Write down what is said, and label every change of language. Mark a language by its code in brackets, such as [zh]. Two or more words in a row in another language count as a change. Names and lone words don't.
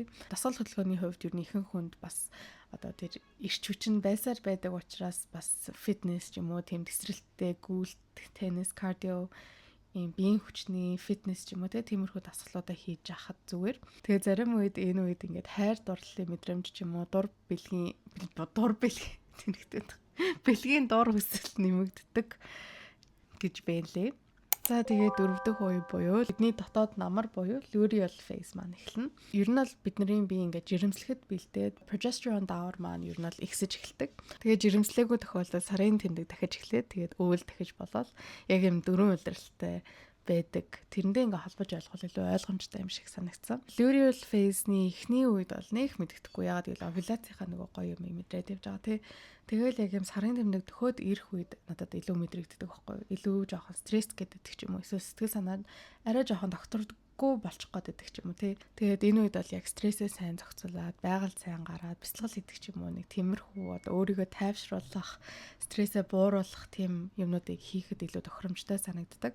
[mn] Дасгал хөдөлгөөний хувьд ер нь ихэнх хүнд бас одоо тэр эрч хүч нь байсаар байдаг учраас бас фитнес ч юм уу тийм тесрэлттэй гүйлт, теннис, кардио ийм биеийн хүчний фитнес ч юм уу тиймэрхүү дасгалуудаа хийж яхад зүгээр. Тэгээ зарим үед энэ үед ингээд хайр дурлалын мэдрэмж ч юм уу дур бэлгийн тэнхтээд бэлгийн дур хүсэлт нэмэгддэг гэж байлээ. За тэгээ 4 дахь үе буюу бидний дотоод намар буюу [en] luteal phase [mn] маань эхэлнэ. Ер нь бол бидний бие ингээд жирэмслэхэд бэлдээд progesterone даавар маань ер нь бол ихсэж эхэлдэг. Тэгээ жирэмслээгүй тохиолдолд сарын тэмдэг дахиж эхлээд тэгээд өвөл дахиж болоод яг юм дөрвөн улиралтай байдаг. Тэрэндээ ингээ холбож ойлгох илүү ойлгомжтой юм шиг санагдсан. [en] Luteal phase- [mn] ний эхний үед бол нэх мэддэхгүй яагаад гэвэл овуляцийнхаа нөгөө гоё юм мэдрээд явж байгаа тий. Тэгэл яг юм сарын тэмдэг төхөөд ирэх үед надад илүү мэдрэгддэг байхгүй юу? Илүү жоохон стресс гэдэг ч юм уу. Эсвэл сэтгэл санаа арай жоохон докторгүй болчих гээд байдаг ч юм уу тий. Тэгээд энэ үед бол яг стрессээ сайн зохицуулаад, байгаль сайн гараад, бясалгал хийдэг ч юм уу нэг тиймэрхүү одоо өөрийгөө тайвшруулах, стрессээ бууруулах тийм юмнуудыг хийхэд илүү тохиромжтой санагддаг.